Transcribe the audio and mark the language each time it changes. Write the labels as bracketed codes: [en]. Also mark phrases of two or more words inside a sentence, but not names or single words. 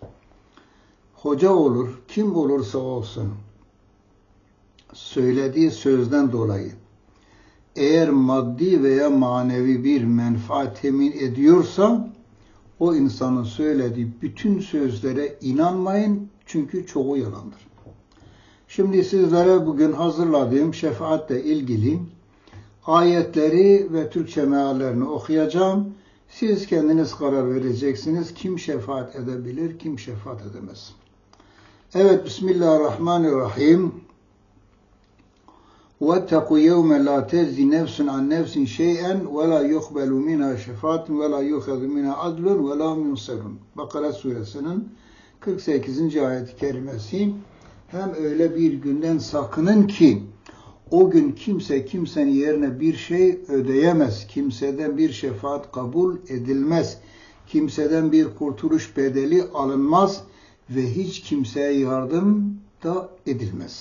[tr] Hoca olur, kim olursa olsun, söylediği sözden dolayı eğer maddi veya manevi bir menfaat temin ediyorsa o insanın söylediği bütün sözlere inanmayın, çünkü çoğu yalandır. Şimdi sizlere bugün hazırladığım şefaatle ilgili ayetleri ve Türkçe meallerini okuyacağım. Siz kendiniz karar vereceksiniz. Kim şefaat edebilir, kim şefaat edemez. Evet, Bismillahirrahmanirrahim. [ar] وَاتَّقُوا يَوْمَ لَا تَجْزِ نَفْسٌ عَنْ نَفْسٍ شَيْئًا وَلَا يُقْبَلُ مِنْهَا شَفَاعَةٌ وَلَا يُؤْخَذُ مِنْهَا عَدْلٌ وَلَا يُنصَرُونَ. [tr] Bakara suresinin 48. ayet-i kerimesi. Hem öyle bir günden sakının ki o gün kimse kimsenin yerine bir şey ödeyemez. Kimseden bir şefaat kabul edilmez. Kimseden bir kurtuluş bedeli alınmaz ve hiç kimseye yardım da edilmez.